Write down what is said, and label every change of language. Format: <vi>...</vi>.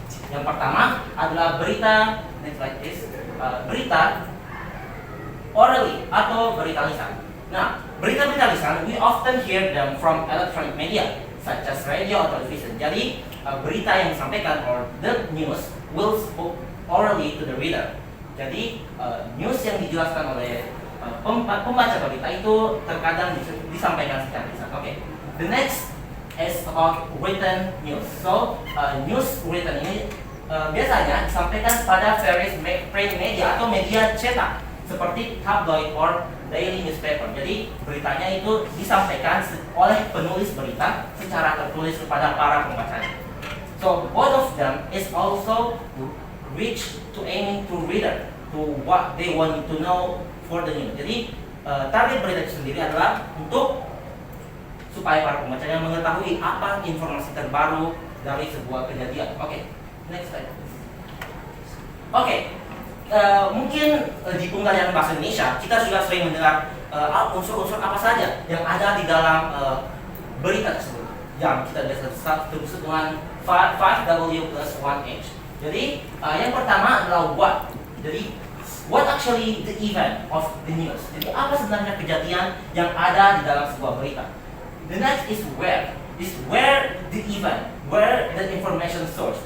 <id>Yang pertama adalah berita,</id> <en>next slide please,</en> <id>berita orally atau berita lisan. Nah, berita-berita lisan</id> <en>we often hear them from electronic media such as radio or television.</en> <id>Jadi berita yang disampaikan</id> <en>or the news will spoke orally to the reader.</en> <id>Jadi news yang dijelaskan oleh pembaca berita itu terkadang disampaikan secara lisan. Oke.</id> <en>The next is about written news. So, news written</en> <id>ini biasanya disampaikan pada</id> <en>various print media</en> <id>atau media cetak seperti</id> <en>tabloid or daily newspaper.</en> <id>Jadi beritanya itu disampaikan oleh penulis berita secara tertulis kepada para pembacanya.</id> <en>So both of them is also reach to aiming to reader to what they want to know for the news.</en> <id>Jadi target berita itu sendiri adalah untuk supaya para pembacanya mengetahui apa informasi terbaru dari sebuah kejadian. Oke,</id> <en>next slide.</en> <id>Oke, mungkin di pembelajaran bahasa Indonesia kita sudah sering mendengar unsur-unsur apa saja yang ada di dalam berita tersebut yang kita biasa sebut dengan 5W plus 1H. Jadi yang pertama adalah what.</id> <en>Jadi what actually the event of the news.</en> <id>Jadi apa sebenarnya kejadian yang ada di dalam sebuah berita.</id> <en>The next is where. Is where the event, where the information source.</en>